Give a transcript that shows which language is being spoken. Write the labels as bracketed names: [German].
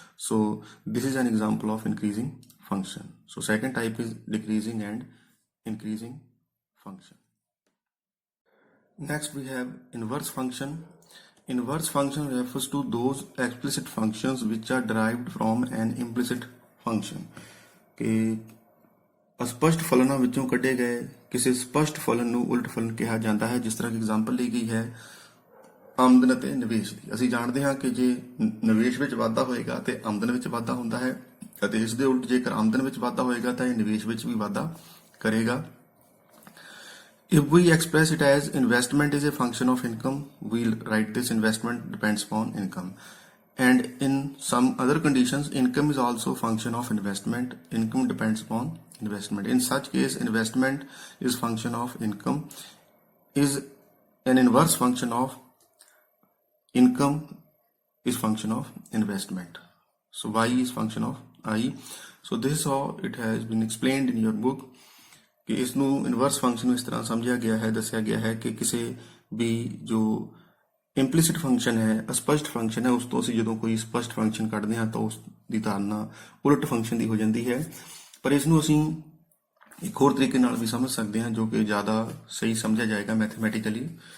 [English] So this is an example of increasing function. So second type is decreasing and increasing function. Next we have inverse function. Inverse function refers to those explicit functions which are derived from an implicit function। [Punjabi] ਕਿ ਅਸਪਸ਼ਟ ਫਲਨਾਂ ਵਿੱਚੋਂ ਕੱਢੇ ਗਏ ਕਿਸੇ ਸਪਸ਼ਟ ਫਲਨ ਨੂੰ ਉਲਟ ਫਲਨ ਕਿਹਾ ਜਾਂਦਾ ਹੈ। ਜਿਸ ਤਰ੍ਹਾਂ ਕਿ ਐਗਜ਼ਾਮਪਲ ਲਈ ਗਈ ਹੈ ਆਮਦਨ ਅਤੇ ਨਿਵੇਸ਼ ਦੀ। ਅਸੀਂ ਜਾਣਦੇ ਹਾਂ ਕਿ ਜੇ ਨਿਵੇਸ਼ ਵਿੱਚ ਵਾਧਾ ਹੋਏਗਾ ਤੇ ਆਮਦਨ ਵਿੱਚ ਵਾਧਾ ਹੁੰਦਾ ਹੈ, ਅਤੇ ਇਸ ਦੇ ਉਲਟ ਜੇਕਰ ਆਮਦਨ ਵਿੱਚ ਵਾਧਾ ਹੋਏਗਾ ਤਾਂ ਇਹ ਨਿਵੇਸ਼ ਵਿੱਚ ਵੀ ਵਾਧਾ ਕਰੇਗਾ। [English] If we express it as investment is a function of income, we'll write this investment depends upon income. And in some other conditions, income is also a function of investment. Income depends upon investment. In such case, investment is function of income, is an inverse function of income is function of investment. So y is function of I. So this is how it has been explained in your book। [Punjabi] ਕਿ ਇਸ ਨੂੰ inverse function ਨੂੰ ਇਸ ਤਰ੍ਹਾਂ ਸਮਝਿਆ ਗਿਆ ਹੈ, ਦੱਸਿਆ ਗਿਆ ਹੈ ਕਿ ਕਿਸੇ ਵੀ ਜੋ ਇੰਪਲੀਸਿਟ ਫੰਕਸ਼ਨ ਹੈ, ਅਸਪਸ਼ਟ ਫੰਕਸ਼ਨ ਹੈ, ਉਸ ਤੋਂ ਅਸੀਂ ਜਦੋਂ ਕੋਈ ਸਪਸ਼ਟ ਫੰਕਸ਼ਨ ਕੱਢਦੇ ਹਾਂ ਤਾਂ ਉਸ ਦੀ ਧਾਰਨਾ ਉਲਟ ਫੰਕਸ਼ਨ ਦੀ ਹੋ ਜਾਂਦੀ ਹੈ। ਪਰ ਇਸ ਨੂੰ ਅਸੀਂ ਇੱਕ ਹੋਰ ਤਰੀਕੇ ਨਾਲ ਵੀ ਸਮਝ ਸਕਦੇ ਹਾਂ ਜੋ ਕਿ ਜ਼ਿਆਦਾ ਸਹੀ ਸਮਝਿਆ ਜਾਏਗਾ ਮੈਥਮੈਟੀਕਲੀ।